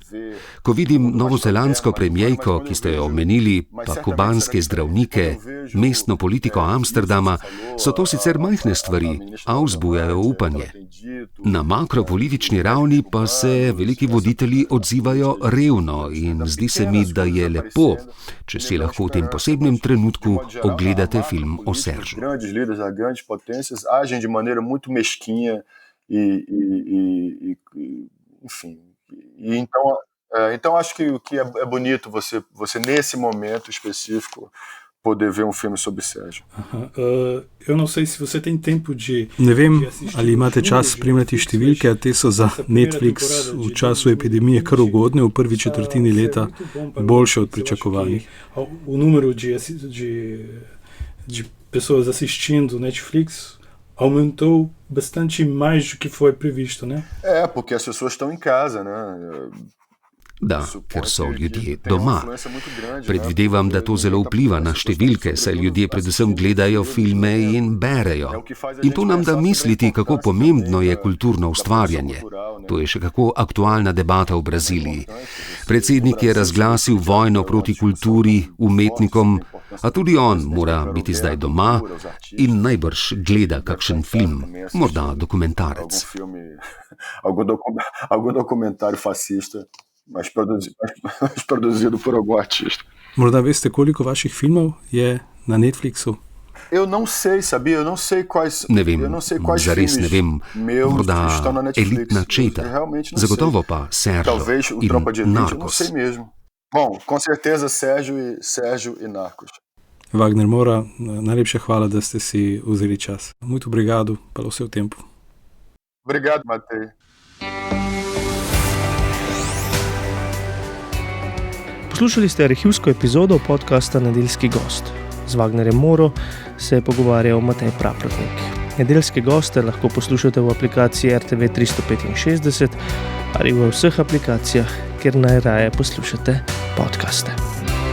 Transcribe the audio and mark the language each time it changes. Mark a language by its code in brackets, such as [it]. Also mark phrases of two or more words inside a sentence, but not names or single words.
[sl] Ko vidim novozelandsko premierko, ki ste jo omenili, pa kubanske zdravnike, mestno politiko Amsterdama, so to sicer majhne stvari, a vzbujajo upanje. Na makropolitični ravni pa se veliki voditelji odzivajo revno in zdi se mi, da je lepo, če si lahko v tem posebnem trenutku ogledate film o Seržu. [pt] Então acho que é bonito você nesse momento específico poder ver filme sobre Sérgio. Eu não sei se você tem tempo de... [sl] Ne vem, ali imate čas spremljati številke, a te so za Netflix v času epidemije kar ugodne, v prvi četrtini leta boljše od pričakovanih. [pt] O número de pessoas assistindo Netflix aumentou bastante mais do que foi previsto, né? Porque as pessoas estão em casa, né? [sl] Da, ker so ljudje doma. Predvidevam, da to zelo vpliva na številke, saj ljudje predvsem gledajo filme in berejo. In to nam da misliti, kako pomembno je kulturno ustvarjanje. To je še kako aktualna debata v Braziliji. Predsednik je razglasil vojno proti kulturi, umetnikom, a tudi on mora biti zdaj doma in najbrž gleda kakšen film, morda dokumentarec. [pt] Algum documentário fascista. Mas produzido por algum artista. [sl] Morda veste, koliko vaših filmov je na Netflixu? [pt] Eu não sei, sabia? Eu não sei quais. [sl] Ne vem, zares ne vem. Morda Elitna četa. Zagotovo pa Sérgio in Narcos. [pt] Não sei mesmo. Bom, com certeza Sérgio e Narcos. [sl] Wagner Moura, najlepša hvala, da ste si vzeli čas. [pt] Muito obrigado pelo seu tempo. Obrigado, Matej. [sl] Poslušali ste arhivsko epizodo podcasta Nedeljski gost. Z Wagnerjem Moro se je pogovarjal Matej Praprotnik. Nedeljske goste lahko poslušate v aplikaciji RTV 365 ali v vseh aplikacijah, kjer najraje poslušate podcaste.